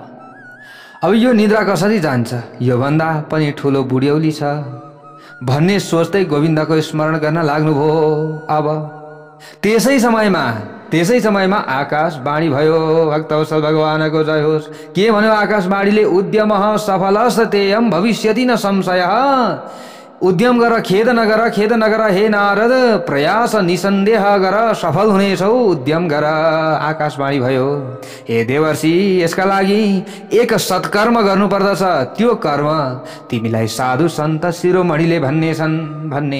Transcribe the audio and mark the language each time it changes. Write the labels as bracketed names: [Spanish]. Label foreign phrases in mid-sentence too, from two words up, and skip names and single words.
[Nepali] अब यो निद्रा कसरी जान्छ, योभन्दा पनि ठुलो बुढ्यौली छ भन्ने सोच्दै गोविन्दको स्मरण गर्न लाग्नुभयो। अब त्यसै समयमा आकाशवाणी भयो। भक्तवत्सल भगवानको जय होस्। के भन्यो आकाशवाणीले, [Sanskrit] उद्यम सफलस्तेयं भविष्यति न संशय। [Nepali] उद्यम गर, खेद नगर हे नारद, प्रयास निसन्देह गर, सफल हुनेछौ, उद्यम गर। आकाशवाणी भयो, हे देवर्षि, यसका लागि एक सत्कर्म गर्नुपर्दछ। त्यो कर्म तिमीलाई साधु सन्त शिरोमणिले भन्ने।